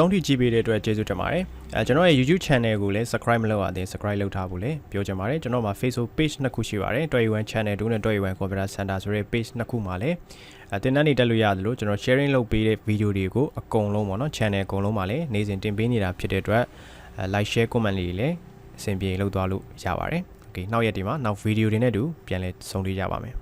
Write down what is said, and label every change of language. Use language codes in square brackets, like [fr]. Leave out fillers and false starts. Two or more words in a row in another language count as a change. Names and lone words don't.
[my] ဆုံးထိကြည့်ပေးတဲ့အတွက်ကျေးဇူးတင်ပါတယ်ကျွန်တော်ရဲ့ [en] YouTube channel [my] ကိုလည်း subscribe မလုပ်ရသေး subscribe လုပ်ထားဖို့လည်းပြောချင်ပါတယ်ကျွန်တော်မှာ [en] Facebook page [my] နှစ်ခုရှိပါတယ်21 channel 2နဲ့21 computer center ဆိုတဲ့ page နှစ်ခုမှာလည်းတင်တန်းနေတက်လို့ရတယ်လို့ကျွန်တော် sharing လုပ်ပေးတဲ့ဗီဒီယိုတွေကိုအကုန်လုံးပေါ့နော် channel အကုန်လုံးမှာလည်းနေ့စဉ်တင်ပေးနေတာဖြစ်တဲ့အတွက် [en] like share comment [my] လေးလည်းအဆင်ပြေလုပ်သွားလို့ရပါတယ် okay နောက်ရက်ဒီမှာနောက်ဗီဒီယိုတွေနဲ့တူပြန်လည်ဆုံတွေ့ကြပါမယ်